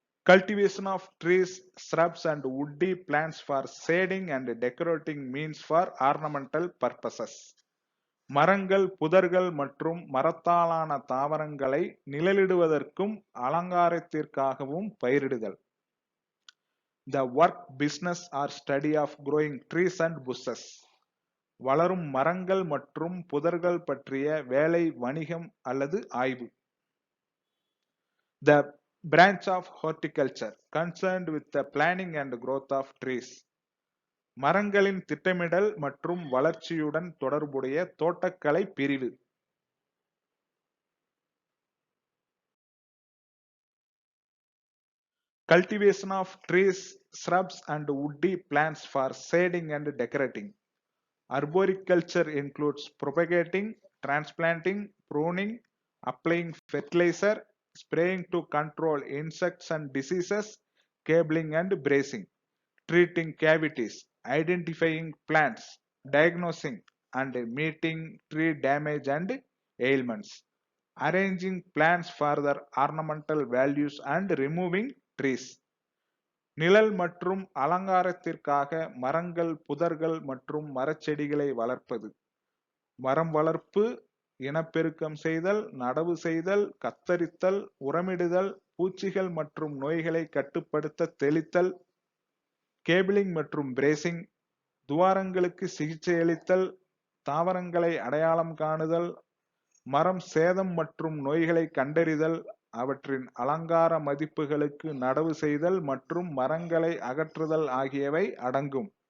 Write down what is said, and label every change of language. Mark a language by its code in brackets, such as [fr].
[en] Cultivation of trees, shrubs and woody plants for shading and decorating means for ornamental purposes. [ta] மரங்கள், புதர்கள் மற்றும் மரத்தாலான தாவரங்களை நிழலிடுவதற்கும் அலங்காரத்திற்காகவும் பயிரிடுதல். [en] The work, business or study of growing trees and bushes. [ta] வளரும் மரங்கள் மற்றும் புதர்கள் பற்றிய வேலை, வணிகம் அல்லது ஆய்வு. [en] The branch of horticulture concerned with the planning and growth of trees. [ta] மரங்களின் திட்டமிடல் மற்றும் வளர்ச்சியுடன் தொடர்புடைய தோட்டக்கலை பிரிவு. [en] Cultivation of trees, shrubs and woody plants for shading and decorating. Arboriculture includes propagating, transplanting, pruning, applying fertilizer, spraying to control insects and diseases, cabling and bracing, treating cavities, identifying plants, diagnosing and meeting tree damage and ailments, arranging plants for their ornamental values and removing trees. [ta] நிழல் மற்றும் அலங்காரத்திற்காக மரங்கள், புதர்கள் மற்றும் மரச்செடிகளை வளர்ப்பது. மரம் வளர்ப்பு, இனப்பெருக்கம் செய்தல், நடவு செய்தல், கத்தரித்தல், உரமிடுதல், பூச்சிகள் மற்றும் நோய்களை கட்டுப்படுத்த தெளித்தல், கேபிளிங் மற்றும் பிரேசிங், துவாரங்களுக்கு சிகிச்சையளித்தல், தாவரங்களை அடையாளம் காணுதல், மரம் சேதம் மற்றும் நோய்களை கண்டறிதல், அவற்றின் அலங்கார மதிப்புகளுக்கு நடவு செய்தல் மற்றும் மரங்களை அகற்றுதல் ஆகியவை அடங்கும்.